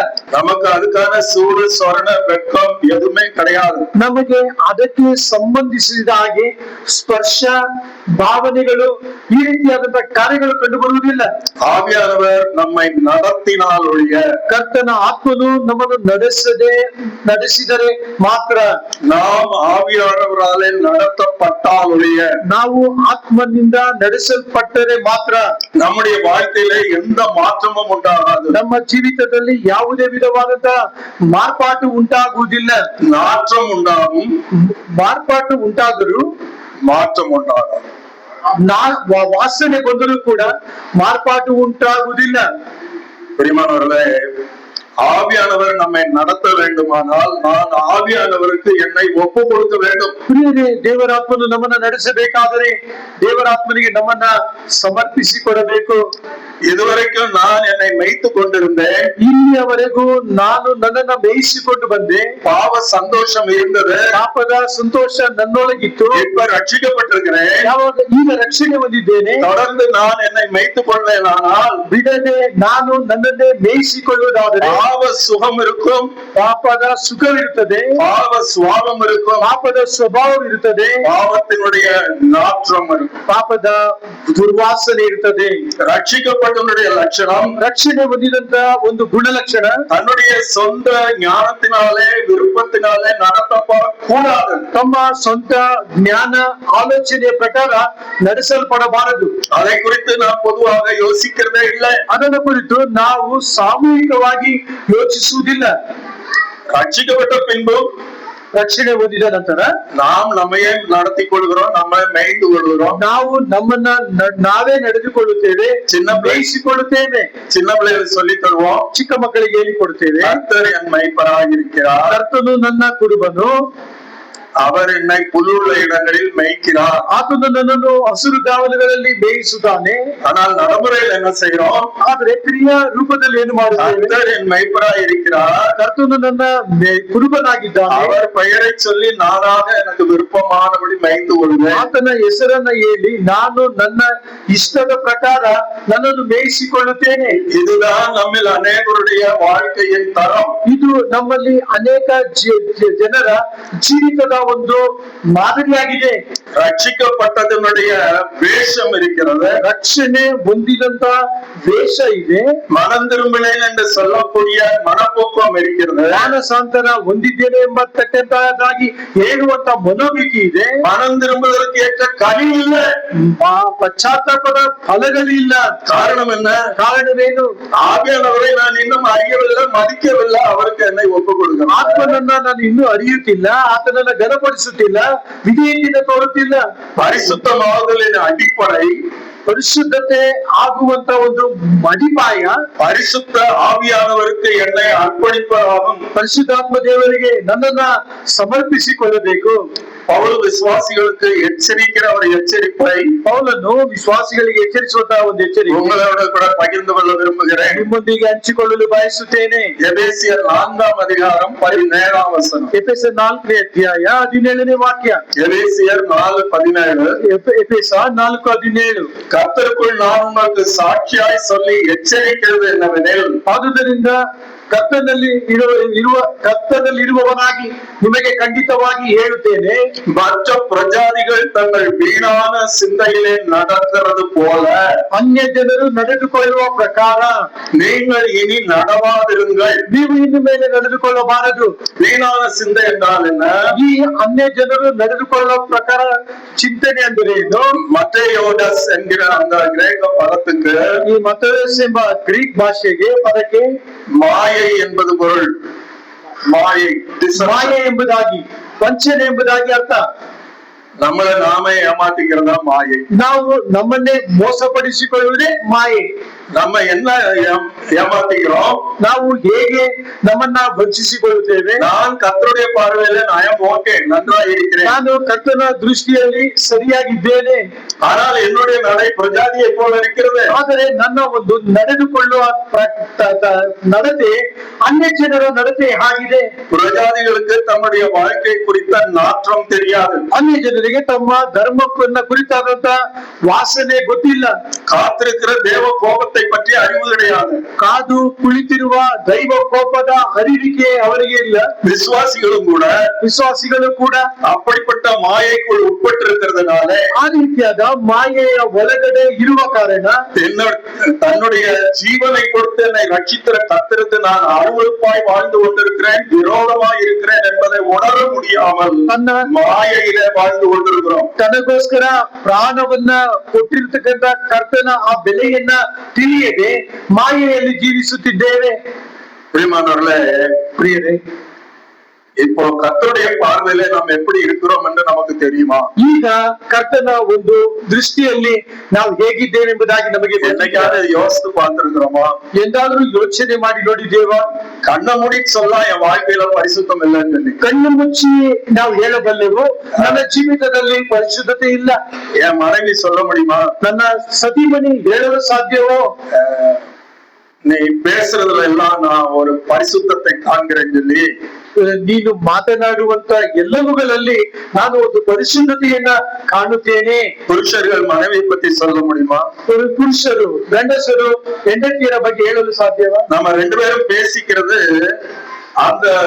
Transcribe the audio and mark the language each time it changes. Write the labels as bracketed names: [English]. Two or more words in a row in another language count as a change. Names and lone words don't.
[Tamil] நமக்கு அதுக்கான சூடு சொரண வெட்கம் எதுவுமே கிடையாது. [Kannada] ನಮಗೆ ಅದಕ್ಕೆ ಸಂಬಂಧಿಸಿದ ಹಾಗೆ ಸ್ಪರ್ಶ ಭಾವನೆಗಳು ಈ ರೀತಿಯಾದಂತಹ ಕಾರ್ಯಗಳು ಕಂಡು ಬರುವುದಿಲ್ಲ. [Tamil] ஆவியானவர் நம்மை நடத்தினால் ஒழிய, [Kannada] ಕರ್ತನ ಆತ್ಮನು ನಮ್ಮನ್ನು ನಡೆಸಿದರೆ ಮಾತ್ರ, [Tamil] நாம் ஆவியானவராலே நடத்தப்பட்டால் ஒழிய, [Kannada] ನಾವು ಆತ್ಮನಿಂದ ನಡೆಸಲ್ಪಟ್ಟರೆ ಮಾತ್ರ [Tamil] நம்முடைய வாழ்க்கையில எந்த மாற்றமும் உண்டாகாது. [Kannada] ನಮ್ಮ ಜೀವಿತದಲ್ಲಿ ಯಾವುದೇ ವಿಧವಾದಂತಹ ಮಾರ್ಪಾಟು ಉಂಟಾಗುವುದಿಲ್ಲ. [Tamil] நாற்றம் உண்டாகும், [Kannada] ಮಾರ್ಪಾಟು ಉಂಟಾದರೂ [Tamil] மாற்றம் உண்டாகும். [Kannada] ವಾಸನೆ ಬಂದರೂ ಕೂಡ ಮಾರ್ಪಾಟು ಉಂಟಾಗುವುದಿಲ್ಲ. [Tamil] பிரியமானவர்களே, ஆவியானவர் நம்மை நடத்த வேண்டுமானால் நான் ஆவியானவருக்கு என்னை ஒப்பு கொடுக்க வேண்டும். [Kannada] ಪ್ರಿಯರೇ, ದೇವರಾತ್ಮನು ನಮ್ಮನ್ನ ನಡೆಸಬೇಕಾದರೆ ದೇವರಾತ್ಮನಿಗೆ ನಮ್ಮನ್ನ ಸಮರ್ಪಿಸಿಕೊಡಬೇಕು. [Tamil] இதுவரைக்கும் நான் என்னை மேய்த்து கொண்டிருந்தேன், [Kannada] ಇಲ್ಲಿಯವರೆಗೂ ನಾನು ನನ್ನನ್ನ ಮೇಯಿಸಿಕೊಂಡು ಬಂದೆ. [Tamil] பாவ சந்தோஷம் இருந்தது, [Kannada] ಪಾಪದ ಸಂತೋಷ ನನ್ನೊಳಗಿತ್ತು. [Tamil] இப்ப ரட்சிக்கப்பட்டிருக்கிறேன். [Kannada] ಯಾವಾಗ ಈಗ ರಕ್ಷಣೆ ಹೊಂದಿದ್ದೇನೆ, [Tamil] தொடர்ந்து நான் என்னை மேய்த்துக் கொள்வேனானால் [Kannada] ಬಿಡದೆ ನಾನು ನನ್ನನ್ನೇ ಮೇಯಿಸಿಕೊಳ್ಳುವುದಾದರೆ [Tamil] பாவ சுகம் இருக்கும், [Kannada] ಪಾಪದ ಸುಖವಿರುತ್ತದೆ, [Tamil] பாவ சுவாபம் இருக்கும், [Kannada] ಪಾಪದ ಸ್ವಭಾವವಿರುತ್ತದೆ, [Tamil] பாவத்தினுடைய நாற்றம் இருக்கும். [Kannada] ಪಾಪದ ದುರ್ವಾಸನೆ ಇರುತ್ತದೆ. [Tamil] ரட்சிக்கப்பட்டவனுடைய லட்சணம், [Kannada] ರಕ್ಷಣೆ ಹೊಂದಿದಂತ ಒಂದು ಗುಣಲಕ್ಷಣ, [Tamil] தன்னுடைய சொந்த ஞானத்தினாலே விருப்பத்தினாலே நடத்தப்படக்கூடாது. [Kannada] ತಮ್ಮ ಸ್ವಂತ ಜ್ಞಾನ ಆಲೋಚನೆಯ ಪ್ರಕಾರ ನಡೆಸಲ್ಪಡಬಾರದು. [Tamil] அதை குறித்து நான் பொதுவாக யோசிக்கிறதே இல்லை. [Kannada] ಅದನ್ನು ಕುರಿತು ನಾವು ಸಾಮೂಹಿಕವಾಗಿ ಯೋಚಿಸುವುದಿಲ್ಲ. [Tamil] ரட்சிக்கப்பட்ட பின்பு [Kannada] ರಕ್ಷಣೆ ಹೊಂದಿದ ನಂತರ [Tamil] நாம் நம்மையே நடத்தி கொள்கிறோம், நம்மை மேய்ந்து கொள்கிறோம். [Kannada] ನಾವು ನಮ್ಮನ್ನ ನಾವೇ ನಡೆದುಕೊಳ್ಳುತ್ತೇವೆ, ಬೇಯಿಸಿಕೊಳ್ಳುತ್ತೇವೆ. [Tamil] சின்ன பிள்ளைகளுக்கு சொல்லி தருவோம், [Kannada] ಚಿಕ್ಕ ಮಕ್ಕಳಿಗೆ ಹೇಳಿಕೊಡುತ್ತೇವೆ, [Tamil] கர்த்தர் என் மேய்ப்பராயிருக்கிறார், [Kannada] ಕರ್ತನು ನನ್ನ ಕುರುಬನು, [Tamil] அவர் என்னை புல்லுள்ள இடங்களில் மேய்க்கிறார். [Kannada] ಆತನು ನನ್ನನ್ನು ಹಸಿರು ಗಾವಲುಗಳಲ್ಲಿ ಮೇಯಿಸುತ್ತಾನೆ. [Tamil] ஆனால் நடைமுறையில் என்ன செய்யறோம்? [Kannada] ಆದ್ರೆ ಕ್ರಿಯಾ ರೂಪದಲ್ಲಿ ಏನು ಮಾಡುತ್ತೇವೆ? [Tamil] கர்த்தர் என் மேய்ப்பராயிருக்கிறார், [Kannada] ಕರ್ತನು ನನ್ನ ಕುರುಬನಾಗಿದ್ದಾನೆ, [Tamil] அவர் பெயரை சொல்லி நானாக எனக்கு விருப்பமானபடி மேய்ந்து கொள்வேன். [Kannada] ಆತನ ಹೆಸರನ್ನ ಹೇಳಿ ನಾನು ನನ್ನ ಇಷ್ಟದ ಪ್ರಕಾರ ನನ್ನನ್ನು ಮೇಯಿಸಿಕೊಳ್ಳುತ್ತೇನೆ. [Tamil] இதுதான் நம்மில் அநேகருடைய வாழ்க்கையின் தரம். [Kannada] ಇದು ನಮ್ಮಲ್ಲಿ ಅನೇಕ ಜನರ ಜೀವಿತದ ಒಂದು ಮಾದರಿಯಾಗಿದೆ. [Tamil] ரட்சிக்கப்பட்டதனுடைய வேஷம் இருக்கிறது, [Kannada] ರಕ್ಷಣೆ ಹೊಂದಿದಂತ ವೇಷ ಇದೆ, [Tamil] மனம் திரும்பினேன் என்று சொல்லக்கூடிய மனப்போக்கம் இருக்கிறது, [Kannada] ಮಾನಸಾಂತರ ಹೊಂದಿದ್ದೇನೆ ಎಂಬತಕ್ಕಂತಹದ್ದಾಗಿ ಹೇಳುವಂತ ಮನೋಭೀತಿ ಇದೆ. [Tamil] மனம் திரும்புவதற்கு ஏற்ற கனி இல்லை, [Kannada] ಪಶ್ಚಾತ್ತಾಪದ ಫಲಗಳಿಲ್ಲ. [Tamil] காரணம் என்ன? [Kannada] ಕಾರಣವೇನು? [Tamil] ஆவியானவரை நான் இன்னும் அறியவில்லை, மதிக்கவில்லை, அவருக்கு என்னை ஒப்புக் கொடுக்கிறேன். [Kannada] ಆತ್ಮನನ್ನ ನಾನು ಇನ್ನೂ ಅರಿಯುತ್ತಿಲ್ಲ, ಆತನನ್ನ ಘನಪಡಿಸುತ್ತಿಲ್ಲ, ವಿಧೇಯತೆಯಿಂದ ತೋರುತ್ತಿಲ್ಲ. [Tamil] பரிசுத்தமாகுதலின் அடிப்படை [Kannada] ಪರಿಶುದ್ಧತೆ ಆಗುವಂತ ಒಂದು ಅಡಿಪಾಯ [Tamil] பரிசுத்த ஆவியானவருக்கு என்னை அர்ப்பணிப்பதாகும். [Kannada] ಪರಿಶುದ್ಧಾತ್ಮ ದೇವರಿಗೆ ನನ್ನನ್ನ ಸಮರ್ಪಿಸಿಕೊಳ್ಳಬೇಕು. [Tamil] பவுல் விசுவாசிகளுக்கு எச்சரிக்கிற ஒரு எச்சரிப்பை [Kannada] ಪೌಲನು ವಿಶ್ವಾಸಿಗಳಿಗೆ ಎಚ್ಚರಿಸುವಂತಹ ಒಂದು ಎಚ್ಚರಿಕೆ [Tamil] உங்களோட கூட பகிர்ந்து கொள்ள விரும்புகிறேன். [Kannada] ನಿಮ್ಮೊಂದಿಗೆ ಹಂಚಿಕೊಳ್ಳಲು ಬಯಸುತ್ತೇನೆ. [Tamil] எபேசியர் 4ஆம் அதிகாரம் 17ஆம் வசனம். [Kannada] ಎಫೆಸ 4ನೇ ಅಧ್ಯಾಯ 17ನೇ ವಾಕ್ಯ. [Tamil] எபேசியர் 4:17. [Kannada] ಎಫೆಸ 4:17. [Tamil] கர்த்தருக்குள் நான் உங்களுக்கு சாட்சியாய் சொல்லி எச்சரிக்கிறது என்னவெனில், [Kannada] ಆದುದರಿಂದ ಕರ್ತನಲ್ಲಿರುವವನಾಗಿ ನಿಮಗೆ ಖಂಡಿತವಾಗಿ ಹೇಳುತ್ತೇನೆ, [Tamil] மற்ற பிரஜாதிகள் தங்கள் வீணான சிந்தையிலே நடக்கிறது போல [Kannada] ಅನ್ಯ ಜನರು ನಡೆದುಕೊಳ್ಳುವ ಪ್ರಕಾರ [Tamil] நீங்கள் இனி நடவாதிருங்கள். [Kannada] ನೀವು ಇನ್ನು ಮೇಲೆ ನಡೆದುಕೊಳ್ಳಬಾರದು. [Tamil] வீணான சிந்தை என்றால் என்ன? [Kannada] ಈ ಅನ್ಯ ಜನರು ನಡೆದುಕೊಳ್ಳುವ ಪ್ರಕಾರ ಚಿಂತನೆ ಅಂದರೆ ಏನು? [Tamil] மத்தேயோடஸ் என்கிற அந்த கிரேக்க பதத்துக்கு, [Kannada] ಈ ಮತೋಸ್ ಎಂಬ ಗ್ರೀಕ್ ಭಾಷೆಗೆ ಪದಕ್ಕೆ [Tamil] மாயை என்பது பொருள். மாயை, [Kannada] ಮಾಯೆ ಎಂಬುದಾಗಿ, ವಂಚನೆ ಎಂಬುದಾಗಿ ಅರ್ಥ. [Tamil] நம்மளை நாமே ஏமாத்திக்கிறதா மாயை. [Kannada] ನಾವು ನಮ್ಮನ್ನೇ ಮೋಸಪಡಿಸಿಕೊಳ್ಳುವುದೇ ಮಾಯೆ. [Tamil] நம்ம என்ன ஏமாத்திக்கிறோம்? [Kannada] ನಾವು ಹೇಗೆ ನಮ್ಮನ್ನ ವಂಚಿಸಿಕೊಳ್ಳುತ್ತೇವೆ? [Tamil] நான் கர்த்தருடைய பார்வையில நான் ஓகே நன்றாக இருக்கிறேன், [Kannada] ನಾನು ಕರ್ತನ ದೃಷ್ಟಿಯಲ್ಲಿ ಸರಿಯಾಗಿದ್ದೇನೆ, [Tamil] ஆனால் என்னுடைய நடை பிரஜாதியை போல இருக்கிறது. [Kannada] ಆದರೆ ನನ್ನ ಒಂದು ನಡೆದುಕೊಳ್ಳುವ ನಡತೆ ಅನ್ಯ ಜನರ ನಡತೆ ಆಗಿದೆ. [Tamil] பிரஜாதிகளுக்கு தம்முடைய வாழ்க்கை குறித்த நாற்றம் தெரியாது. [Kannada] ಅನ್ಯ ಜನರಿಗೆ ತಮ್ಮ ಧರ್ಮಕ್ಕನ್ನ ಕುರಿತಾದಂತ ವಾಸನೆ ಗೊತ್ತಿಲ್ಲ. [Tamil] காத்திருக்கிற தேவ கோபத்தை பற்றி அறிவு கிடையாது. [Kannada] ಕಾದು ಕುಳಿತಿರುವ ದೈವ ಕೋಪದ ಅರಿವಿಕೆ ಅವರಿಗೆ ಇಲ್ಲ. ವಿಶ್ವಾಸಿಗಳು ಕೂಡ [Tamil] அப்படிப்பட்ட மாயைக்குள் உட்பட்டிருக்கிறதுனால [Kannada] ಆ ರೀತಿಯಾದ ಮಾಯೆಯ ಒಳಗಡೆ ಇರುವ ಕಾರಣ [Tamil] தன்னுடைய ஜீவனை கொடுத்து என்னை ரட்சித்திர கத்திருக்கு நான் அருவருப்பாய் வாழ்ந்து கொண்டிருக்கிறேன், விரோதமாய் இருக்கிறேன் என்பதை உணர முடியாமல் [Kannada] ತನ್ನ [Tamil] மாயையிலே வாழ்ந்து கொண்டிருக்கிறோம். [Kannada] ತನಗೋಸ್ಕರ ಪ್ರಾಣವನ್ನ ಕೊಟ್ಟಿರ್ತಕ್ಕಂಥ ಕರ್ತನ ಆ ಬೆಲೆಯನ್ನ ತಿಳಿಯದೆ ಮಾಯೆಯಲ್ಲಿ ಜೀವಿಸುತ್ತಿದ್ದೇವೆ. ಪ್ರಿಯರೇ, [Tamil] இப்போ கர்த்தருடைய பார்வையில நாம் எப்படி இருக்கிறோம் என்று நமக்கு தெரியுமா? [Kannada] ಈಗ ಕರ್ತನ ಒಂದು ದೃಷ್ಟಿಯಲ್ಲಿ ನಾವು ಹೇಗಿದ್ದೇವೆ ಎಂಬುದಾಗಿ ನಮಗೆ [Tamil] என்னைக்காவது யோசித்து பார்த்திருக்கிறோமா? [Kannada] ಎಂದಾದ್ರೂ ಯೋಚನೆ ಮಾಡಿ ನೋಡಿದ್ದೇವಾ? [Tamil] கண்ண மூடி சொல்ல என் வாழ்க்கையில பரிசுத்தம் இல்லைன்னு சொல்லி [Kannada] ಕಣ್ಣು ಮುಚ್ಚಿ ನಾವು ಹೇಳಬಲ್ಲೆವು ನನ್ನ ಜೀವಿತದಲ್ಲಿ ಪರಿಶುದ್ಧತೆ ಇಲ್ಲ. [Tamil] என் மனைவி சொல்ல முடியுமா? [Kannada] ನನ್ನ ಸತಿಮಣಿ ಹೇಳಲು ಸಾಧ್ಯವೋ? [Tamil] நீ பேசுறதுல எல்லாம் நான் ஒரு பரிசுத்தத்தை காண்கிறேன்னு சொல்லி [Kannada] ನೀನು ಮಾತನಾಡುವಂತ ಎಲ್ಲವುಗಳಲ್ಲಿ ನಾನು ಒಂದು ಪರಿಶುದ್ಧತೆಯನ್ನ ಕಾಣುತ್ತೇನೆ. [Tamil] ಪುರುಷರು ಮನವಿ ಪத்தி சொல்ல முடியுமா? [Kannada] ಪುರುಷರು ಗಂಡಸರು ಹೆಂಡತಿಯರ ಬಗ್ಗೆ ಹೇಳಲು ಸಾಧ್ಯವಾ? [Tamil] நம்ம ரெண்டு பேரும் பேசிக்கிறது அந்த